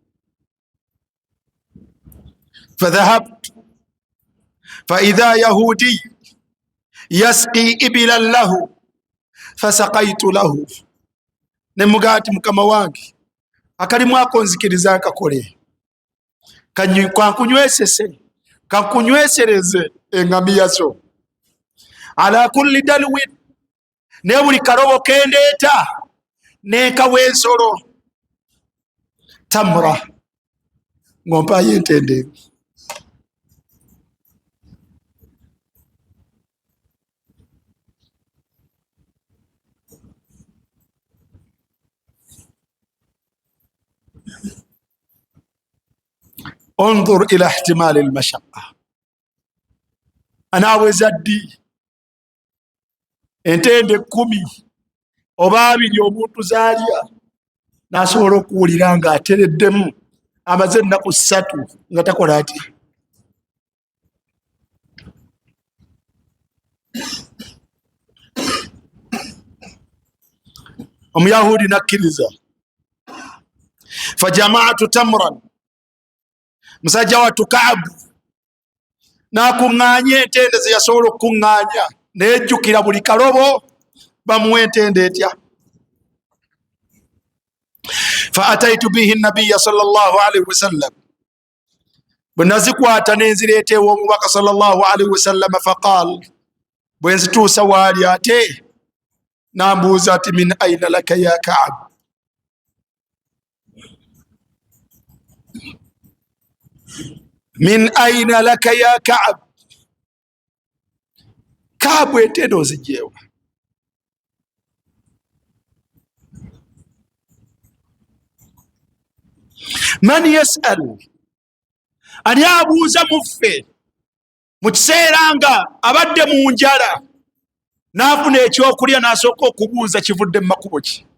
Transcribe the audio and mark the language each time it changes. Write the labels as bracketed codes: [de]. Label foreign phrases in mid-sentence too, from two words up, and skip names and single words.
[ar] فذهبت فإذا يهودي يسقي إبلا له فسقيت له, [lg] ne mugaa nti mukama wange akalimu ako nzikiriza nkakole, kankunywesereze engamiya zo. [ar] على كل دلو, [lg] ne buli kalobo kendeeta nekawa ensolo, tamra, ng'ompaayo entende. [ar] انظر الى احتمال المشقه. [lg] anaweza ddi entende 10 oba 2 omuntu zaalya n'asobola okuwulira nga atereddemu amaze ennaku 3 nga takola atya? Omuyahudi nakkiriza. [ar] فجمعت تمرا, [lg] musajja wattu Kaabu n'akuŋŋaanya entende ze yasobola okukuŋŋaanya, nejjukira buli kalobo bamuwa entende etya. [ar] فأتيت به النبي صلى الله عليه وسلم, [lg] bwe nazikwata nenzireeta ew'omubaka [ar] صلى الله عليه وسلم. فقال, [lg] bwe nzituusa waali ate n'ambuuza ati [ar] من أين لك يا كعب, من أين لك يا كعب, [lg] Kaabu entende ozigyewa? [ar] من يسأل [lg] ani abuuza muffe mu kiseera nga abadde mu njala n'afuna ekyokulya n'asooka okubuuza kivudde mu makubo ki?